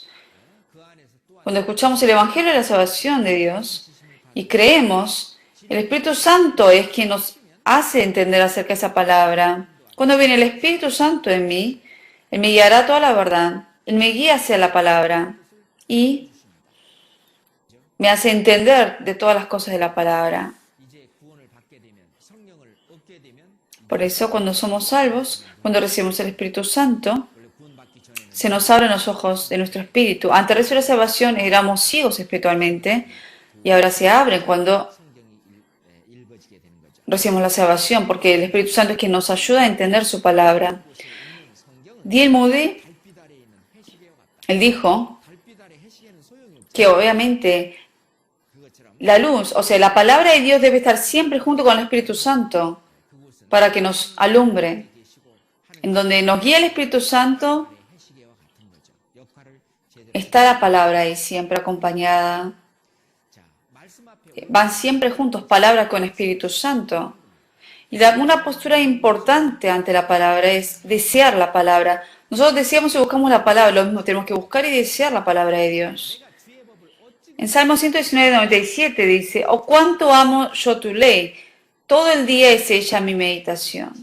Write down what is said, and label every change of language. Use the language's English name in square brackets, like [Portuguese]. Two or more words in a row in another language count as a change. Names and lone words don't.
[Korean] 그 안에서 또한 [Spanish] Cuando escuchamos el Evangelio de la salvación de Dios y creemos, el Espíritu Santo es quien nos hace entender acerca de esa palabra. Cuando viene el Espíritu Santo en mí, Él me guiará a toda la verdad. Él me guía hacia la palabra y me hace entender de todas las cosas de la palabra. [Korean] 이제 구원을 받게 되면 성령을 얻게 되면 [Spanish] Por eso, cuando somos salvos, cuando recibimos el Espíritu Santo, [Korean] 원래 구원받기 전에는 [Spanish] se nos abren los ojos de nuestro espíritu. Antes de recibir la salvación éramos ciegos espiritualmente y ahora se abren cuando [Korean] 성경이 읽어지게 되는 거죠. [Spanish] recibimos la salvación, porque el Espíritu Santo es quien nos ayuda a entender su palabra. D.L. Moody, [Korean] 달빛 아래에 있는 해시계와 같다. [Spanish] él dijo [Korean] 달빛 아래 해시계는 소용이 없죠. [Spanish] que obviamente [Korean] 그것처럼 [Spanish] la luz, o sea, la palabra de Dios debe estar siempre junto con el Espíritu Santo [Korean] 그곳은 [Spanish] para que nos alumbre. [Korean] 계시고 하는 [Spanish] En donde nos guía el Espíritu Santo [Korean] 해시계와 같은 거죠. 역할을 제대로 [Spanish] está la palabra ahí siempre acompañada. [Korean] 자, 말씀 앞에 [Spanish] Van siempre juntos, palabra con Espíritu Santo. Y una postura importante ante la palabra es desear la palabra. Nosotros deseamos y buscamos la palabra, lo mismo tenemos que buscar y desear la palabra de Dios. En Salmo 119:97 dice, oh cuánto amo yo tu ley, todo el día es ella mi meditación.